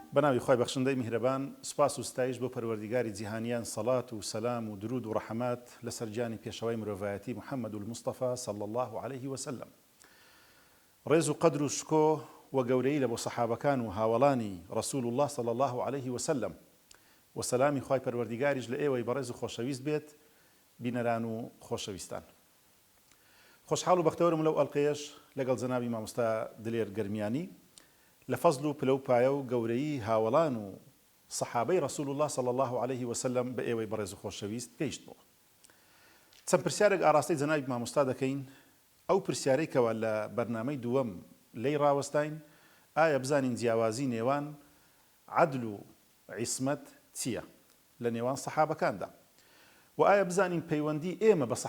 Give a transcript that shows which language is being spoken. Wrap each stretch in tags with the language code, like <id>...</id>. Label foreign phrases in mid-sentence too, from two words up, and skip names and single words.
<ckb>بەناوی خۆی بەخشندەی میهرەبان سپاس و ستایش بۆ پەروەردیگاری جیهانیان سەڵات و سەلام و درود و ڕەحەمات لەسەر جانی پێشەوەی مرۆڤایەتی محەممەد الموستەفا</ckb> <ar>صلی الله عليه وسلم.</ar> <ckb>ڕێز و قەدر و شکۆ و گەورەی لە بۆ سەحابەکان و هاوڵانی ڕسول الله</ckb> <ar>صلی الله عليه وسلم</ar> <ckb>و سەلامی خۆی پەروەردیگاریش لە ئێوەی بەڕێز و خۆشەویست بێت بینەران و خۆشەویستان. خۆشحاڵ و بەختەوەرم لەو ئەڵقەیەش لەگەڵ جەنابی مامۆستا دلێر گەرمیانی لە فەزل و پلە و پایە و گەورەی هاوڵان و سەحابەی ڕسول الله</ckb> <ar>صلی الله عليه وسلم</ar> <ckb>بە ئێوەی بەڕێز و خۆشەویست پێیشت بوو. چەند پرسیارێک ئاراستەی جەنابی مامۆستا دەکەین. ئەو پرسیارەی کەوە لە بەرنامەی دووەم لەی ڕاوەستاین، ئایا بزانین جیاوازی نێوان عەدل و عیسمەت چییە لە نێوان سەحابەکاندا، و ئایا بزانین پەیوەندی ئێمە</ckb>